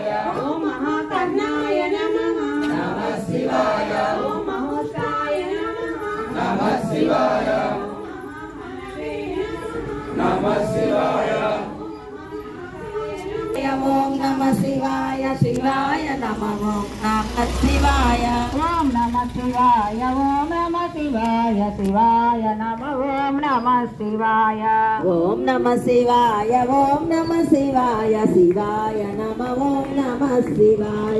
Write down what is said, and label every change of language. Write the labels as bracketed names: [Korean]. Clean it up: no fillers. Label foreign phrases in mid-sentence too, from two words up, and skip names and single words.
[Sanskrit] ओम महाकर्णाय नमः नमः शिवाय ओम महोत्साय नमः नमः शिवाय नमः शिवाय ओम नमः शिवाय శివాయ నమః నమః శివాయ ఓం నమః శివాయ ఓం నమః శివాయ శివాయ నమః ఓం నమః శివాయ ఓం నమః శివాయ ఓం నమః శివాయ శివాయ నమః ఓం నమః శివాయ